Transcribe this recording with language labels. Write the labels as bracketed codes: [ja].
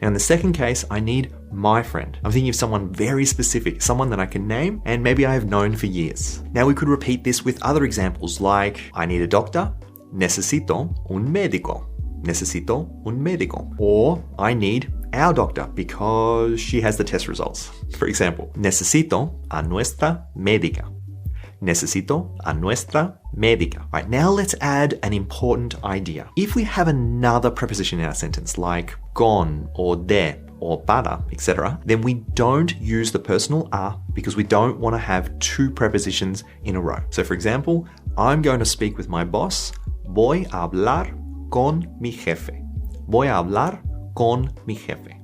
[en] Now in the second case, I need my friend. I'm thinking of someone very specific, someone that I can name and maybe I have known for years. Now we could repeat this with other examples like, I need a doctor, [es] necesito un médico. Necesito un médico. [en] Or I need our doctor because she has the test results. For example, [es] necesito a nuestra médica. Necesito a nuestra médica. [en] Right, now let's add an important idea. If we have another preposition in our sentence like con or de or para, etc., then we don't use the personal a because we don't want to have 2 prepositions in a row. So for example, I'm going to speak with my boss. [es] Voy a hablar con mi jefe. Voy a hablar con mi jefe.